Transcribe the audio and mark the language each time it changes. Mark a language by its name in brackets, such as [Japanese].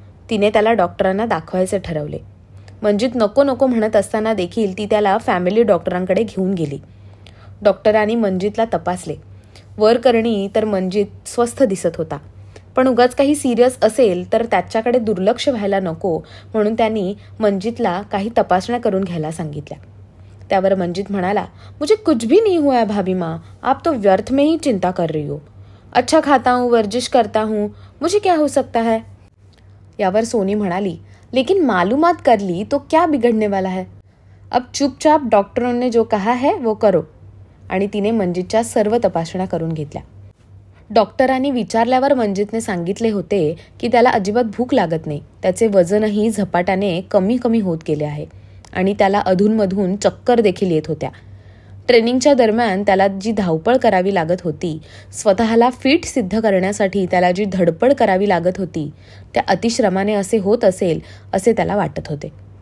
[Marathi] तिने त्याला डॉक्टरांना दाखवायचे ठरवले. मंजित नको नको म्हणत असताना देखील ती त्याला फॅमिली डॉक्टरांकडे घेऊन गेली. डॉक्टरांनी मंजितला तपासले. वर करणी तर मंजित स्वस्थ दिसत होता, पण उगाच काही सिरियस असेल तर त्याच्याकडे दुर्लक्ष व्हायला नको म्हणून त्यांनी मंजितला काही तपासण्या करून घ्यायला सांगितल्या. त्यावर मंजित म्हणाला, [Hindi] मुझे कुछ भी नहीं हुआ है भाभी माँ, आप तो व्यर्थ में ही चिंता कर रही हो. अच्छा खाता हूँ, वर्जिश करता हूँ, मुझे क्या हो सकता है. [Marathi] यावर सोनी म्हणाली, [Hindi] लेकिन मालूमात कर ली तो क्या बिगड़ने वाला है. अब चुपचाप डॉक्टरों ने जो कहा है वो करो. [Marathi] आणि तिने मंजितच्या सर्व तपासण्या करून घेतल्या. डॉक्टरांनी विचारल्यावर मंजितने सांगितले होते की त्याला अजिबात भूक लागत नाही. त्याचे वजनही झपाट्याने कमी कमी होत गेले आहे आणि त्याला अधूनमधून चक्कर देखील येत होत्या. ट्रेनिंगच्या दरम्यान त्याला जी धावपळ करावी लागत होती, स्वतःला फिट सिद्ध करण्यासाठी त्याला जी धडपड करावी लागत होती, त्या अतिश्रमाने असे होत असेल असे त्याला वाटत होते.